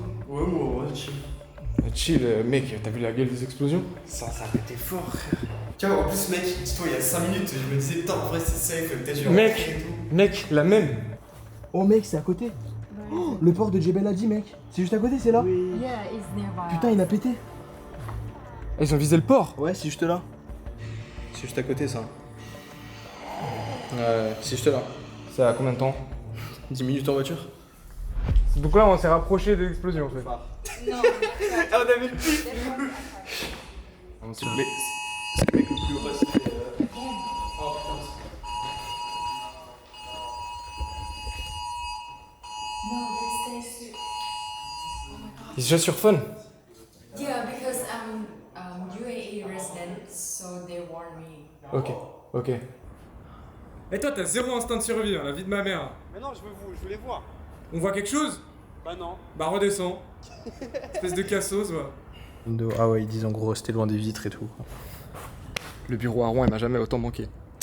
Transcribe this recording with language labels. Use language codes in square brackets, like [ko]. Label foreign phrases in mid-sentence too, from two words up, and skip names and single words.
[fr] Ouais, chill. Chill, mec, t'as vu la gueule des explosions? Ça a été fort, frère. Tu vois, en plus, mec, dis-toi, il y a 5 minutes, je me disais, putain, en vrai, c'est safe, peut-être je vais Mec, rentrer et tout. mec, la même. Oh mec, c'est à côté. Oh, le port de Jebel Ali, mec. C'est juste à côté, c'est là. [en] Yeah, it's nearby. [fr] Putain, il a pété. Ah, ils ont visé le port. Ouais, c'est juste là. C'est juste à côté ça. C'est juste là. C'est à combien de temps? 10 minutes en voiture. Donc là, on s'est rapproché de l'explosion, en fait. [en] No. [fr] Ah, on avait le pif. C'est le mec le plus haut passé. [en] No, they stay still. [fr] Ils sont sur phone. [en] Yeah, because I'm UAE resident, so they warn me. Ok, ok. [fr] Et toi, t'as zéro instinct de survie, hein, la vie de ma mère. Mais non, je voulais voir. On voit quelque chose? Bah non. Bah redescends. Espèce de cassos, va. Ah ouais, ils disent en gros, rester loin des vitres et tout. Le bureau à Rouen, il m'a jamais autant manqué.